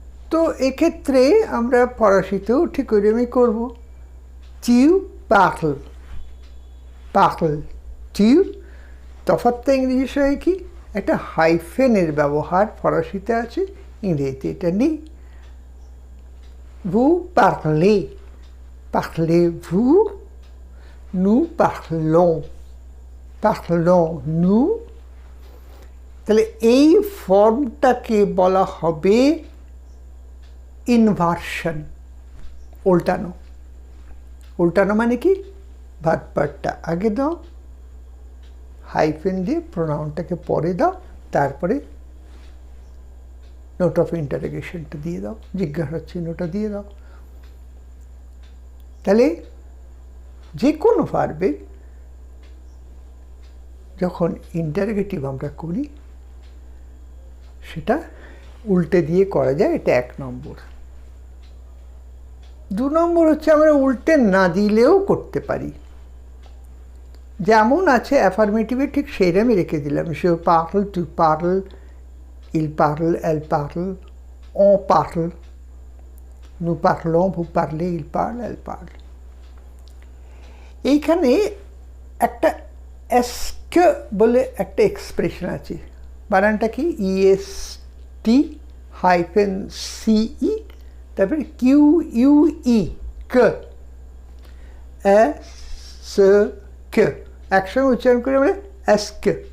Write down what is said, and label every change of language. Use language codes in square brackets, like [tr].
[bn] তো এক্ষেত্রে আমরা ফরাসিতেও ঠিক ওইরকমই করব। [fr] টিউ পার্ল, পার্ল, টিউ। [bn] তফাৎটা ইংরেজির সঙ্গে কি, একটা হাইফেনের ব্যবহার ফরাসিতে আছে, ইংরেজিতে এটা নেই। [fr] vous parlez, parlez-vous, nous parlons, parlons-nous। [bn] তাহলে এই ফর্মটাকে বলা হবে ইনভার্সন, উল্টানো। উল্টানো মানে কি, ভার্ব পার্টটা আগে দাও, হাইফেন দিয়ে প্রোনাউনটাকে পরে দাও, তারপরে নোট অফ ইন্টারোগেশনটা দিয়ে দাও, জিজ্ঞাসা চিহ্নটা দিয়ে দাও। তাহলে যে কোনো ভার্বে যখন ইন্টারোগেটিভ আমরা করি সেটা উল্টে দিয়ে করা যায়, এটা এক নম্বর। দু নম্বর হচ্ছে আমরা উল্টে না দিলেও করতে পারি। যেমন আছে অ্যাফার্মেটিভে ঠিক সেইরকমই রেখে দিলাম, [fr] সে পার্ল, টু পার্ল, il parle, elle parle, [bn] on parle, nous parlons, vous parlez, il parle, elle parle। এইখানে একটা এসকে বলে একটা এক্সপ্রেশন আছে, বানানটা কি ইএসটি হাইফেন সিই, তারপরে কিউ ইউ ই, কে, এস কে, একসঙ্গে উচ্চারণ করে আমরা এসকে।